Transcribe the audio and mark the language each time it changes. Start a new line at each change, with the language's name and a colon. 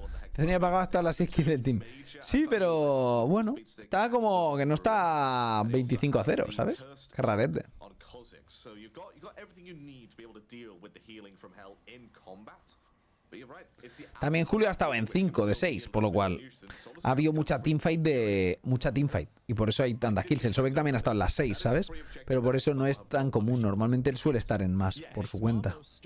Spanish: Tenía pagado hasta las 6 kills del team. Sí, pero bueno, está como que no está 25-0, ¿sabes? Qué rarete.
English: So you got everything you need to be able to deal with the healing from hell in combat. But you're right, it's the
Spanish: También Julio ha estado en 5 de 6, por lo cual ha habido mucha teamfight y por eso hay tantas kills. El Sobek también ha estado en las 6, ¿sabes? Pero por eso no es tan común. Normalmente él suele estar en más por su cuenta.